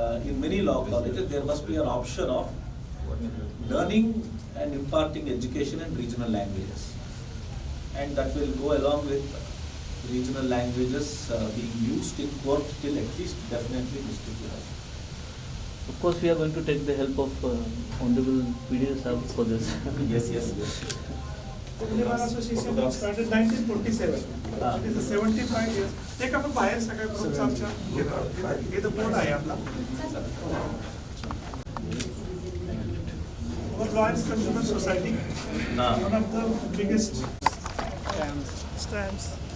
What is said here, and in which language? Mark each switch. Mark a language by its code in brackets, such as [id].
[en] In many law colleges, there must be an option of learning and imparting education in regional languages, and that will go along with regional languages being used in court till at least definitely district level. Of course, we are going to take the help of Hon'ble PDS for this. Yes. Pune bar association started 1947. It is 75 years. [mr] एक आपण बाहेर सगळ्या ग्रुपचा आमच्या हे board आहे आपला. [en] Our Lawyers Consumer Society, one of the biggest stamps.